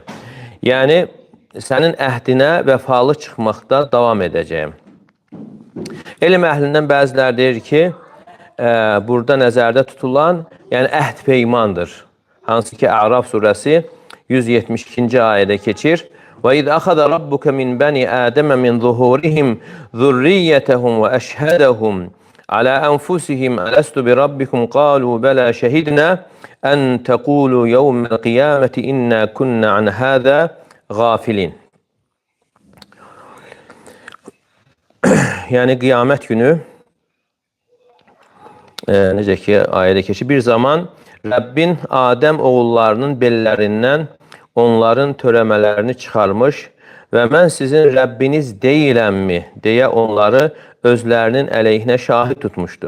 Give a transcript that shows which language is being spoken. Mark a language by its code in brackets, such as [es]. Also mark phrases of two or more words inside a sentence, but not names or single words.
[az] Yəni, sənin əhdinə vəfalı çıxmaqda davam edəcəyim. Elm əhlindən bəziləri deyir ki, burada nəzərdə tutulan, yəni əhd peymandır. Hansı ki, A'raf surəsi 172-ci ayədə keçir. [ar] وَإِذْ أَخَذَ رَبُّكَ مِنْ بَنِي آدَمَ مِنْ ظُهُورِهِمْ ذُرِّيَّتَهُمْ وَأَشْهَدَهُمْ عَلَى أَنْفُسِهِمْ أَلَسْتُ بِرَبِّكُمْ قَالُوا بَلَى شَهِدْنَا أَنْ تَقُولُوا يَوْمَ الْقِيَامَةِ إِنَّا كُنَّا عَنْ هَذَا غَافِلِينَ. [az] Yəni qiyamət günü necə ki ayədə keçir, bir zaman Rəbbin Adəm oğullarının bellərindən onların törəmələrini çıxarmış və mən sizin Rəbbiniz deyiləmmi deyə onları özlərinin əleyhinə şahid tutmuşdu.